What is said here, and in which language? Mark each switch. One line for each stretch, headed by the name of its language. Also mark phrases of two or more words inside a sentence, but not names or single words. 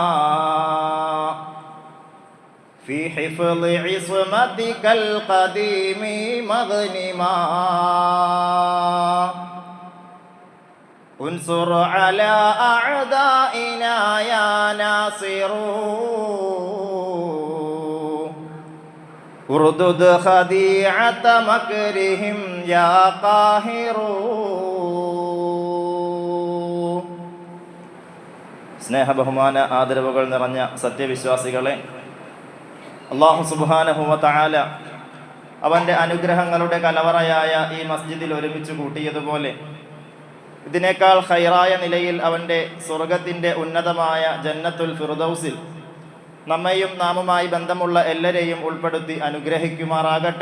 Arabic: في حفظ عصمتك القديم مغنما انصر على أعدائنا يا ناصر اردد خديعة مكرهم يا قاهر
Malayalam: സ്നേഹ ബഹുമാന ആദരവുകൾ നിറഞ്ഞ സത്യവിശ്വാസികളെ, അല്ലാഹു
Arabic: سبحانه وتعالى
Malayalam: അവൻ്റെ അനുഗ്രഹങ്ങളുടെ കലവറയായ ഈ മസ്ജിദിൽ ഒരുമിച്ച് കൂട്ടിയതുപോലെ ഇതിനേക്കാൾ ഖൈറായ നിലയിൽ അവൻ്റെ സ്വർഗത്തിൻ്റെ ഉന്നതമായ ജന്നത്തുൽ ഫിർദൗസിൽ നമ്മെയും നാമുമായി ബന്ധമുള്ള എല്ലാവരെയും ഉൾപ്പെടുത്തി അനുഗ്രഹിക്കുമാറാകട്ടെ.